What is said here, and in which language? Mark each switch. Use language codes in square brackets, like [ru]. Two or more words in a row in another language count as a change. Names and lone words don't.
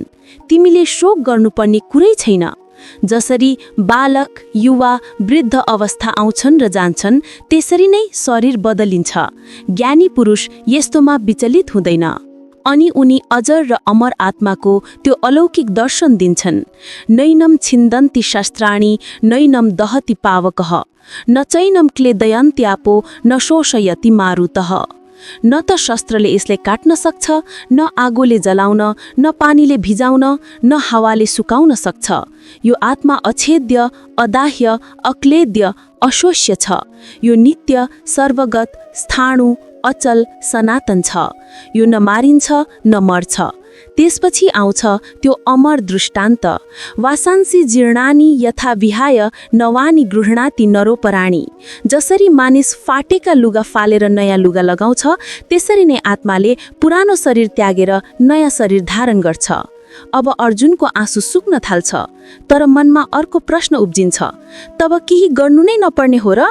[ne] तिमीले शोक गर्नुपर्ने कुरै छैन। जसरी बालक, युवा, वृद्ध अवस्था आउँछन् र जान्छन्, त्यसरी नै शरीर बदलिन्छ। ज्ञानी पुरुष यस्तोमा विचलित हुँदैन। अनि उनी अजर र अमर आत्माको त्यो अलौकिक दर्शन दिन्छन्। [sa] नैनम छिन्दन्ति शस्त्राणि नैनम दहति पावकः न चैनम क्लेदयन्त्यापो न शोषयति मारुतः। [ne] न त शस्त्रले यसले काट्न सक्छ, न आगोले जलाउन, न पानीले भिजाउन, न हावाले सुकाउन सक्छ। यो आत्मा अछेद्य, अदाह्य, अक्लेद्य, अशोष्य छ। यो नित्य, सर्वगत, स्थाणु, अचल, सनातन छ। यो न मारिन्छ न मर्छ। त्यसपछि आउँछ त्यो अमर दृष्टान्त। [sa] वासांसी जीर्णानि यथा विहाय नवानी गृह्णाति नरोपराणी। [ne] जसरी मानिस फाटेका लुगा फालेर नयाँ लुगा लगाउँछ, त्यसरी नै आत्माले पुरानो शरीर त्यागेर नयाँ शरीर धारण गर्छ। अब अर्जुनको आँसु सुक्न थाल्छ, तर मनमा अर्को प्रश्न उब्जिन्छ, तब केही गर्नु नै नपर्ने हो र?